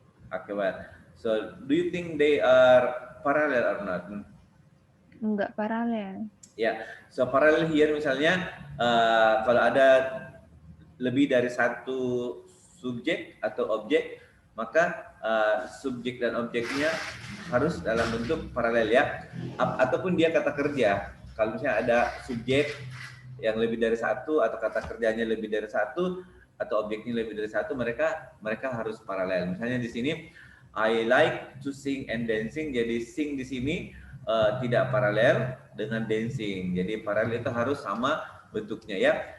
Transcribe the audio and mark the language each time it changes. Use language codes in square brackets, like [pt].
[en] Okay, well, so do you think they are parallel or not? [id] Enggak paralel. Ya, [en] so parallel here [id] misalnya kalau ada lebih dari satu subjek atau objek, maka subjek dan objeknya harus dalam bentuk paralel ya. Ataupun dia kata kerja. Kalau misalnya ada subjek yang lebih dari satu atau kata kerjanya lebih dari satu atau objeknya lebih dari satu, mereka harus paralel. Misalnya di sini [en] I like to sing and dancing. [id] Jadi sing di sini tidak paralel dengan dancing. Jadi paralel itu harus sama bentuknya ya.